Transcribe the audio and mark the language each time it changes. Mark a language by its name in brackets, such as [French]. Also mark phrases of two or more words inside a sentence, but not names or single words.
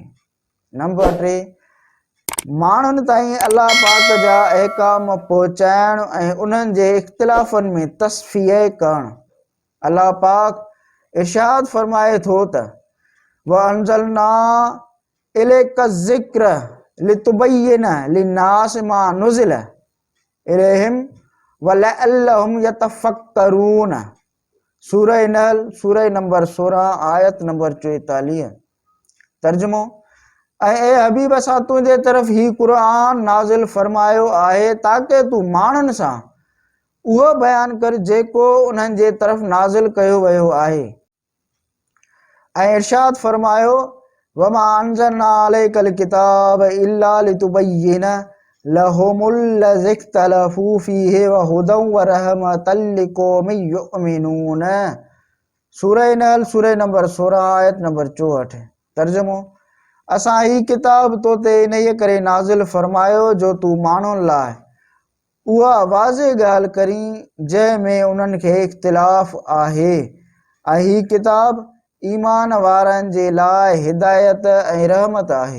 [Sindhi] नंबर 3, माण्हुनि ताईं अल्लाह पाक जा अहकाम पहुचाइण ऐं उन्हनि जे इख़्तिलाफ़नि में तस्फ़िया करणु। अल्लाह पाक इरशाद फरमाए थो त [Arabic] وأنزلنا إليك الذكر لتبين للناس ما نزل إليهم ولعلهم يتفكرون. [Sindhi] सूरह नहल सूरह नंबर 16 आयत नंबर 44। तर्जुमो: ऐं ए हबीब, असां तुंहिंजे तरफ़ ही क़ुरान नाज़िल फरमायो आहे ताकि तूं माण्हुनि सां उहो बयान कर जेको उन्हनि जे तरफ़ नाज़िल कयो वियो आहे। ऐं इरशाद फरमायो [Arabic] وما أنزلنا عليك الكتاب إلا لتبين لهم الذي اختلفوا فيه وهدى ورحمة لقوم يؤمنون. [Sindhi] सूरह नहल सूरह नंबर 16 आयत नंबर 64। तर्जुमो: असां ही किताब तो ते इन्हीअ करे नाज़िल फरमायो जो तूं माण्हुनि लाइ उहा वाज़े ॻाल्हि करी जंहिंमें उन्हनि खे इख़्तिलाफ़ आहे ऐं ही किताब ईमान वारनि जे लाइ हिदायत ऐं रहमत आहे।